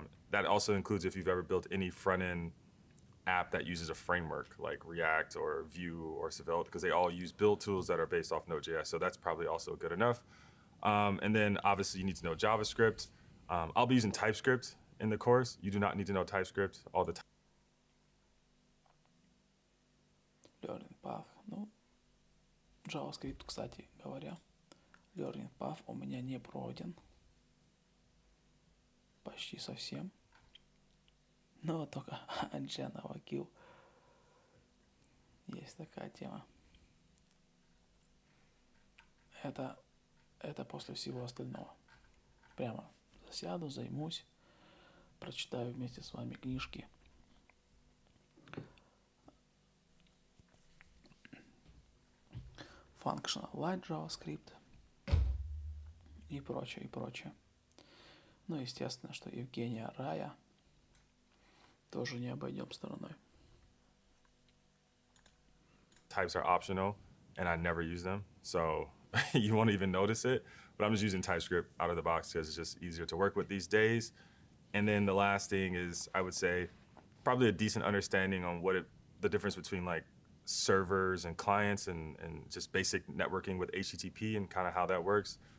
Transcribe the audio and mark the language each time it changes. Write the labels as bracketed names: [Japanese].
[English] That also includes if you've ever built any front-end app that uses a framework like React or Vue or Svelte, because they all use build tools that are based off Node.js. So that's probably also good enough. And then obviously you need to know JavaScript. I'll be using TypeScript in the course. You do not need to know TypeScript all the time. Learning path. [Russian] Ну, JavaScript, кстати говоря, [English] learning path [Russian] у меня не пройден. Почти совсем. Но только General Kill. Есть такая тема. Это после всего остального. Прямо засяду, займусь, прочитаю вместе с вами книжки. Functional Light JavaScript и прочее, и прочее. Ну, естественно, что Евгения Рая тоже не обойдем стороной. [English] Types are optional, and I never use them, so you won't even notice it. But I'm just using TypeScript out of the box because it's just easier to work with these days. And then the last thing is, I would say, probably a decent understanding on the difference between like servers and clients and just basic networking with HTTP and kind of how that works.